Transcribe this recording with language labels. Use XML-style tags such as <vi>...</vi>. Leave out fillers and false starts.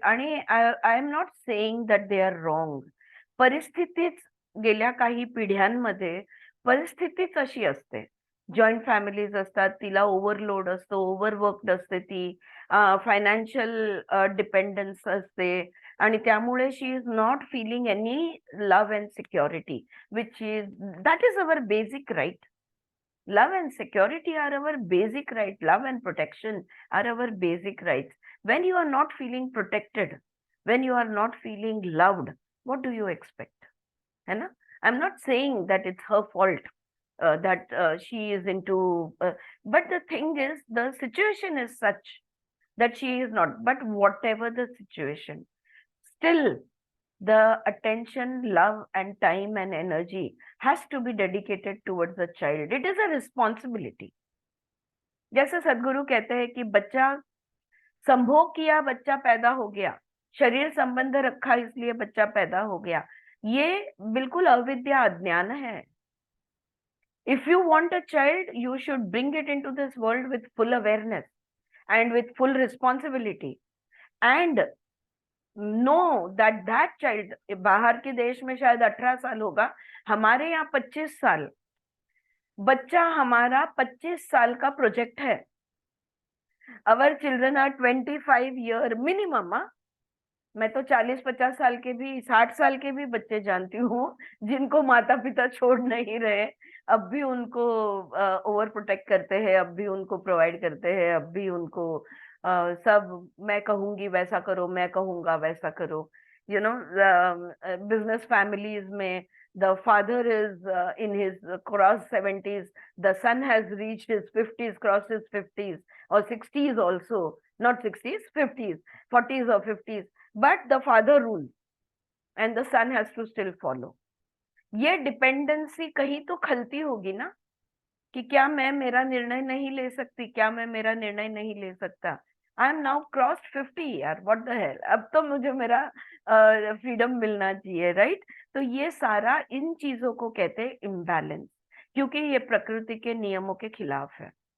<mr>आणि</mr> <en>I am not saying that they are wrong.</en> <mr>परिस्थितीच गेल्या काही पिढ्यांमध्ये परिस्थितीच अशी असते. जॉईंट फॅमिलीज असतात, तिला ओव्हरलोड असतो, ओव्हरवर्क्ड असते ती, फायनान्शियल डिपेंडन्स असते, आणि त्यामुळे</mr> <en>She is not feeling any love and security, which is that is our basic right. Love and security are our basic right. Love and protection are our basic rights. When you are not feeling protected, when you are not feeling loved, what do you expect?</en> <hi>है ना?</hi> <en>I'm not saying that it's her fault, that she is into, but the thing is, the situation is such that she is not. But whatever the situation, still the attention, love and time and energy has to be dedicated towards the child. It is a responsibility.</en> <hi>जैसे सदगुरु कहते हैं कि बच्चा संभोग किया, बच्चा पैदा हो गया, शरीर संबंध रखा इसलिए बच्चा पैदा हो गया, ये बिल्कुल अविद्या, अज्ञान है.</hi> <en>If you want a child, you should bring it into this world with full awareness and with full responsibility, and know that that child,</en> <hi>बाहर के देश में शायद 18 साल होगा, हमारे यहाँ 25 साल. बच्चा हमारा 25 साल का प्रोजेक्ट है.</hi> <en>Our children are 25 year minimum.</en> <hi>मैं तो 40-50 साल के भी, 60 साल के भी बच्चे जानती हूँ जिनको माता पिता छोड़ नहीं रहे, अब भी उनको ओवर प्रोटेक्ट करते हैं, अब भी उनको प्रोवाइड करते हैं, अब भी उनको सब मैं कहूंगी वैसा करो, मैं कहूंगा वैसा करो.</hi> <en>You know, business families में the father is in his cross 70s, the son has reached his 50s, crossed his 50s or 60s also, not 60s, 50s, 40s or 50s, but the father rules and the son has to still follow.</en> <hi>ये dependency कहीं तो खलती होगी ना, कि क्या मैं मेरा निर्णय नहीं ले सकती, क्या मैं मेरा निर्णय नहीं ले सकता.</hi> <en>I am now crossed 50 यार, what the hell,</en> <hi>अब तो मुझे मेरा फ्रीडम मिलना चाहिए,</hi> <en>Right.</en> <hi>तो ये सारा इन चीजों को कहते हैं इम्बैलेंस, क्योंकि ये प्रकृति के नियमों के खिलाफ है.</hi>